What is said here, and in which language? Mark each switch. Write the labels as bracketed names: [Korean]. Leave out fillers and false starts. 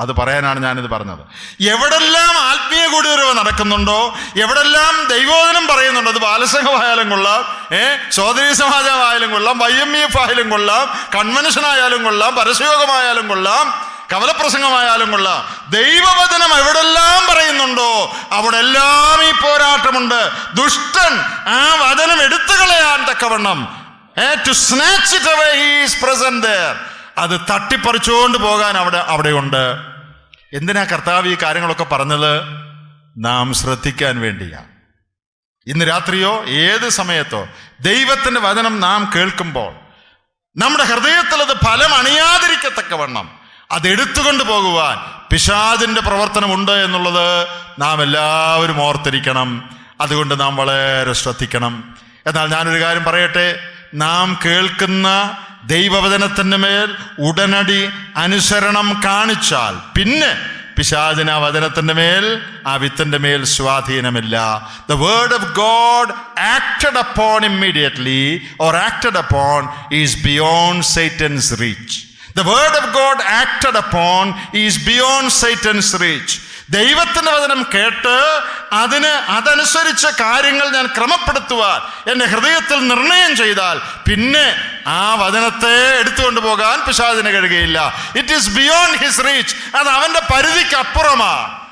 [Malayalam] അത് പറയാനാണ് ഞാനിത് പറഞ്ഞത്. എവിടെല്ലാം ആത്മീയ കൂടിവരവ് നടക്കുന്നുണ്ടോ, എവിടെല്ലാം ദൈവോധനം പറയുന്നുണ്ടോ, അത് ബാലസംഘമായാലും കൊള്ളാം, സോദരീ സമാജമായാലും കൊള്ളാം, YMEF ആയാലും കൊള്ളാം, കൺവെൻഷൻ ആയാലും കൊള്ളാം, പരസ്യയോഗമായാലും കൊള്ളാം, കവലപ്രസംഗമായാലും കൊള്ളാം, ദൈവവചനം എവിടെല്ലാം പറയുന്നുണ്ടോ അവിടെ എല്ലാം ഈ പോരാട്ടമുണ്ട്. ദുഷ്ടൻ ആ വചനം എടുത്തു കളയാൻ തക്കവണ്ണം, [English] to snatch it away, he is present there. [Malayalam] അത് തട്ടിപ്പറിച്ചുകൊണ്ട് പോകാൻ അവിടെയുണ്ട്. എന്തിനാ കർത്താവ് ഈ കാര്യങ്ങളൊക്കെ പറഞ്ഞത്? നാം ശ്രദ്ധിക്കാൻ വേണ്ടിയാ. ഇന്ന് രാത്രിയോ ഏത് സമയത്തോ ദൈവത്തിന്റെ വചനം നാം കേൾക്കുമ്പോൾ നമ്മുടെ ഹൃദയത്തിൽ അത് ഫലം അണിയാതിരിക്കത്തക്കവണ്ണം അതെടുത്തുകൊണ്ട് പോകുവാൻ പിശാചിന്റെ പ്രവർത്തനമുണ്ട് എന്നുള്ളത് നാം എല്ലാവരും ഓർത്തിരിക്കണം. അതുകൊണ്ട് നാം വളരെ ശ്രദ്ധിക്കണം. എന്നാൽ ഞാനൊരു കാര്യം പറയട്ടെ, നാം കേൾക്കുന്ന ദൈവവചനത്തിൻ്റെ മേൽ ഉടനടി അനുസരണം കാണിച്ചാൽ പിന്നെ പിശാചിന് ആ വചനത്തിൻ്റെ മേൽ, ആ വിത്തിൻ്റെ മേൽ സ്വാധീനമില്ല. [English] The word of God acted upon immediately or acted upon is beyond Satan's reach. The word of God acted upon is beyond Satan's reach. [Malayalam] ദൈവത്തിൻ്റെ വചനം കേട്ട് അതനുസരിച്ച കാര്യങ്ങൾ ഞാൻ ക്രമപ്പെടുത്തുവാൻ എൻ്റെ ഹൃദയത്തിൽ നിർണയം ചെയ്താൽ പിന്നെ ആ വചനത്തെ എടുത്തുകൊണ്ട് പോകാൻ പിശാചിന് കഴിയുകയില്ല. [English] It is beyond his reach. [Malayalam] അത് അവൻ്റെ പരിധിക്ക് അപ്പുറമാണ്.